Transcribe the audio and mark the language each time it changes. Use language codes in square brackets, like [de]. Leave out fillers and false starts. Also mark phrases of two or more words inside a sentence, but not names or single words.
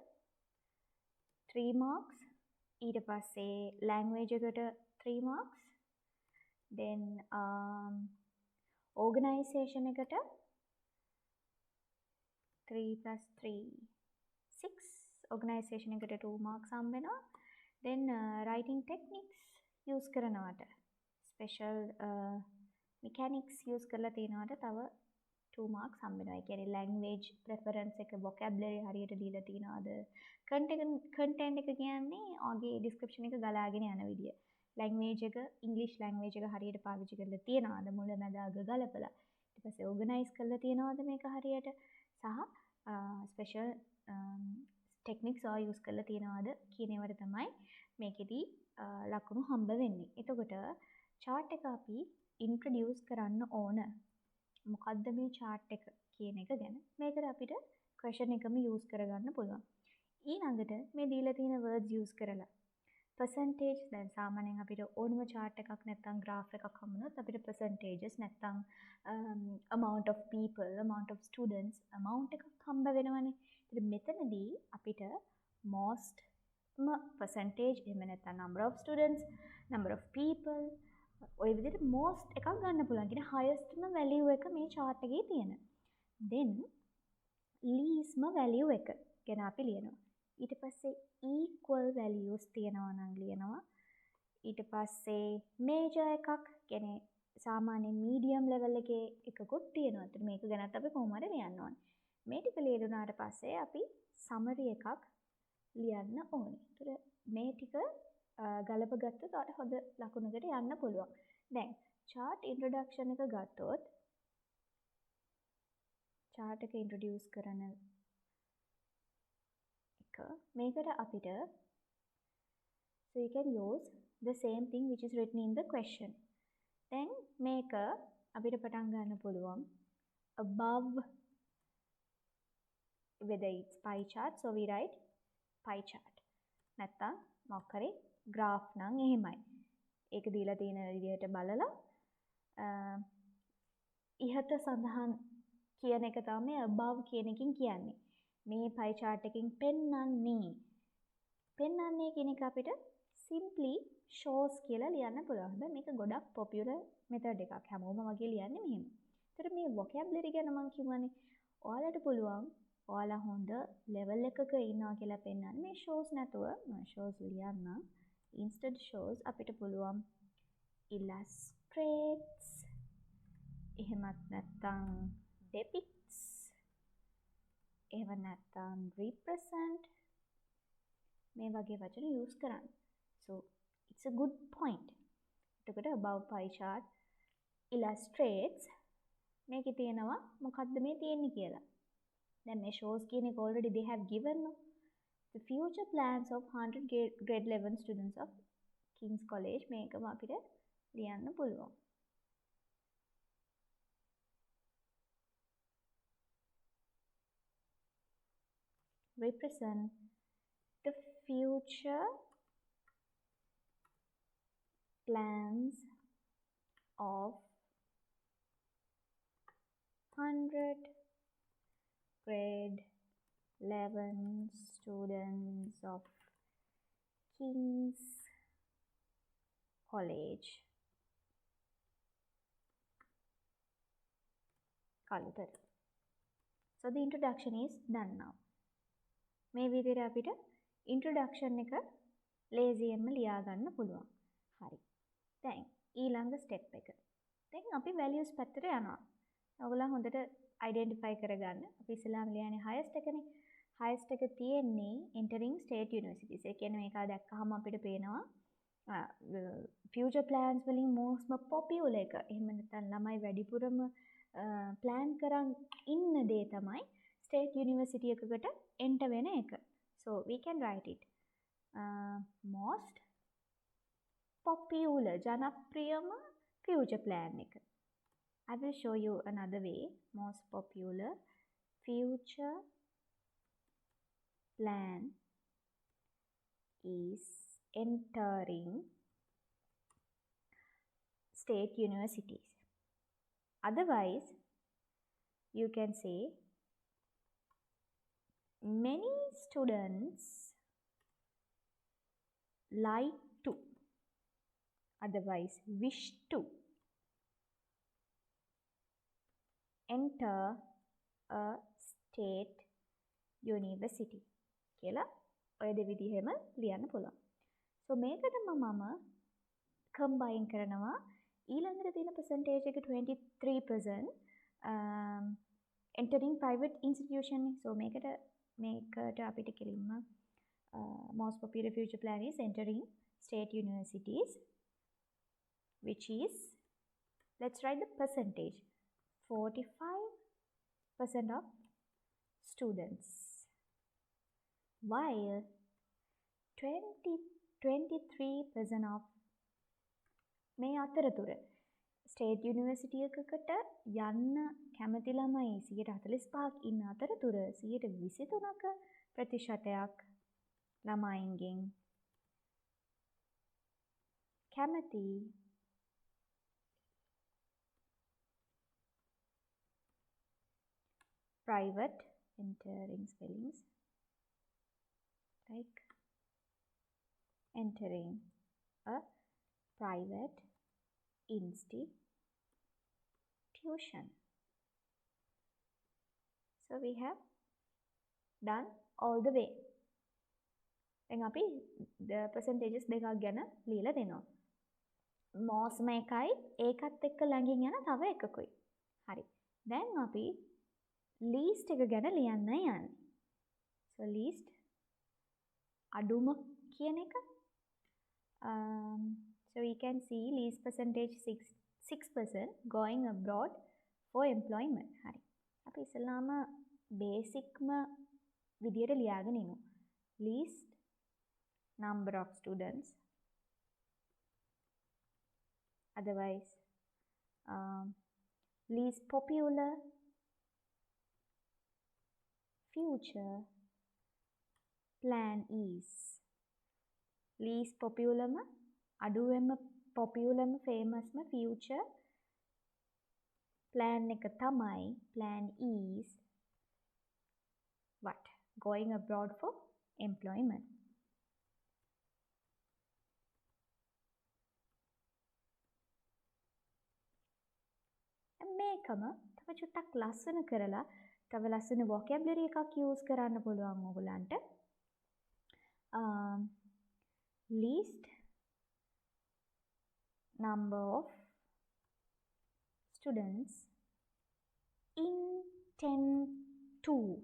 [si] 3 marks ඊට පස්සේ language එකට [en] 3 marks then organization [si] එකට 3 plus 3 6 organization එකට 2 marks හම්බ වෙනවා [en] then writing techniques use [si] කරනවට [en] special mechanics use [si] කරලා තියනවට තව 2 marks හම්බ වෙනවා. ඒ කියන්නේ [en] language preference [si] එක vocabulary හරියට දීලා තියනවාද content එක කියන්නේ ඔගේ description එක ගලාගෙන යන විදිය. language එක [en] English language [si] එක හරියට පාවිච්චි කරලා තියනවාද මුල මැද අග ගලපලා. ඊට පස්සේ organize කරලා තියනවාද මේක හරියට සහ [en] special techniques use [si] කරලා තියනවාද කියන ඒවාට තමයි මේකෙදි ලකුණු හම්බ වෙන්නේ. එතකොට chart එක අපි introduce කරන්න ඕන. මොකද්ද මේ chart එක කියන එක ගැන. මේකට අපිට question එකම use කරගන්න පුළුවන්. ඊළඟට මේ දීලා තියෙන words use කරලා percentage දැන් සාමාන්‍යයෙන් අපිට ඕනම chart එකක් නැත්නම් graph එකක් හම්බුනොත් අපිට percentages නැත්නම් [en] amount of people, amount of students, amount [si] එකක් හම්බ වෙනවනේ. ඉතින් මෙතනදී අපිට [en] most percentage [si] එහෙම නැත්නම් [en] number of students, number of people [si] ඔය විදිහට most එකක් ගන්න පුළුවන්. කියන highestම value එක මේ chart එකේ තියෙන. then leastම value එක ගැන අපි ලියනවා. ඊට පස්සේ [en] equal values [si] තියෙනවා නම් ලියනවා. ඊට පස්සේ major එකක් කියන්නේ සාමාන්‍ය [en] medium level [si] එකේ එකකුත් තියෙනවා. ඒත් මේක ගැනත් අපි කොහොම හරි ලියන්න ඕනේ. මේ ටික ලියුණාට පස්සේ අපි summary එකක් ලියන්න ඕනේ. ඒතර මේ ටික ගලප ගත්තොත් ඔයාලට හොඳ ලකුණකට යන්න පුළුවන්. දැන් [en] chart introduction [si] එක ගත්තොත් chart එක introduce කරන එක මේකට අපිට [en] so you can use the same thing which is written in the question. Then [si] මේක අපිට පටන් ගන්න පුළුවන් [en] above, whether it's pie chart, so we write pie chart. [si] නැත්තම් මොකක් හරි graph නම් එහෙමයි. ඒක දීලා තියෙන විදිහට බලලා ඉහත සඳහන් කියන එක තමයි above කියන එකකින් කියන්නේ. මේ pie chart එකකින් පෙන්වන්නේ කියන එක අපිට [en] simply shows [si] කියලා ලියන්න පුළුවන්. හැබැයි මේක ගොඩක් [en] popular method [si] එකක්. හැමෝම වගේ ලියන්නේ මෙහෙම. ඒතර මේ vocabulary ගැන මම කියවනේ ඔයාලට පුළුවන් ඔයාලා හොඳ level එකක ඉන්නවා කියලා පෙන්වන්න මේ shows නැතුව මම shows ලියන්න. Instead shows අපිට පුළුවන් illustrates, එහෙමත් නැත්නම් depicts, එහෙම නැත්නම් represent, මේ වගේ වචන use කරන්න. [en] So it's a good point. එතකොට above pie chart illustrates [si] මේකේ තියෙනවා මොකද්ද මේ තියෙන්නේ කියලා. දැන් මේ [en] shows [si] කියන එක [en] already they have given no? The future plans of 100 grade 11 students of King's College [si] මේකම අපිට ලියන්න පුළුවන්. [en] Represent the future plans of 100 grade 11 students of King's College. Kaluthara. So the introduction is done now. [si] මේ විදිහට අපිට introduction එක lazyයෙන්ම ලියා ගන්න පුළුවන්. හරි. දැන් ඊළඟ step එක. දැන් අපි values පැත්තට යනවා. ඔයගොල්ලෝ හොඳට identify කරගන්න. අපි ඉස්සෙල්ලාම ලියන්නේ highest එකනේ. [en] highest [si] එක තියෙන්නේ [en] entering state universities. [si] ඒ කියන්නේ මේක දැක්කහම අපිට පේනවා [en] future plans [si] වලින් [en] most popular [si] එක. එහෙම නැත්නම් ළමයි වැඩිපුරම plan කරන් ඉන්න දේ තමයි state university එකකට enter වෙන එක. [en] So we can write it most popular, [si] ජනප්‍රියම [en] future plan [si] එක. [en] I will show you another way. Most popular future plan is entering state universities. Otherwise, you can say many students like to, otherwise wish to enter a state university [si] කියලා ඔය දෙවිදිහෙම ලියන්න පුළුවන්. So මේකටම මම combine කරනවා ඊළඟට තියෙන percentage එක 23% [en] entering private institution. So [si] මේකට අපිට කෙලින්ම [en] most popular future plan is entering state universities, which is, let's write the percentage, 45% of students, while 23% of [si] මේ අතරතුර state university එකකට යන්න කැමති ළමයි 45ක් ඉන්න අතරතුර 23ක ප්‍රතිශතයක් ළමයින්ගෙන් [en] කැමති private, entering spellings like entering a private institution. So we have done all the way. [si] දැන් අපි [en] the percentages [si] දෙකක් ගැන ලියලා දෙනවා. most එකයි ඒකත් එක්ක ළඟින් යන තව එකකුයි. හරි. දැන් අපි least එක ගැන ලියන්න යන්නේ. So least අඩුම කියන එක. [en] So we can see least percentage 6% going abroad for employment. [si] හරි. අපි ඉස්සෙල්ලාම බේසික්ම විදියට ලියාගෙන ඉමු. [en] least number of students Otherwise, least popular, future plan is. least popular ma අඩුවෙන්ම popular ම famous ම future plan [si] එක තමයි [en] plan is what? Going abroad for employment. [si] මේකම තව චුට්ටක් ලස්සන කරලා තව ලස්සන vocabulary එකක් use කරන්න පුළුවන් ඔයගලන්ට. [en] Least number of students intend to